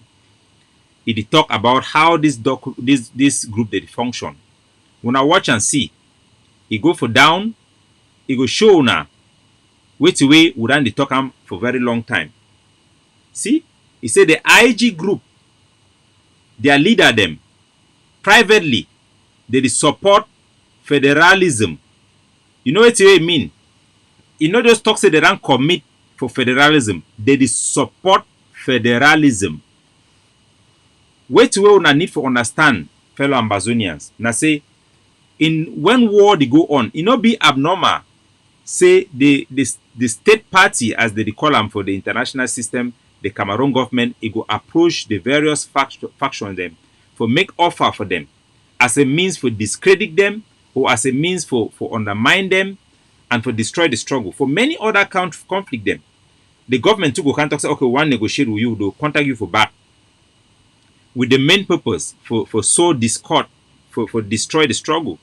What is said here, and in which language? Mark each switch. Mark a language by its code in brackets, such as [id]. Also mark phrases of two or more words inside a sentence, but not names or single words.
[wes] It talk about how this group they function. When I watch and see, it go for down, it go show now which way we done the talk for very long time. See? He said the IG group their leader them privately they dey support federalism. You know wetin e mean? E no just talk say they don commit for federalism, they dey support federalism. Wetin wey una need for understand, fellow Ambazonians, na say when war dey go on, e no be abnormal say the state party, as they dey call am for the international system, the Cameroon government, e go approach the various factions dem for make offer for them as a means for discredit them or as a means for undermine them and for destroy the struggle. For many other conflict them, the government too go can talk say, okay, we wan negotiate with you, they'll contact you for back with the main purpose for sow discord, for destroy the struggle.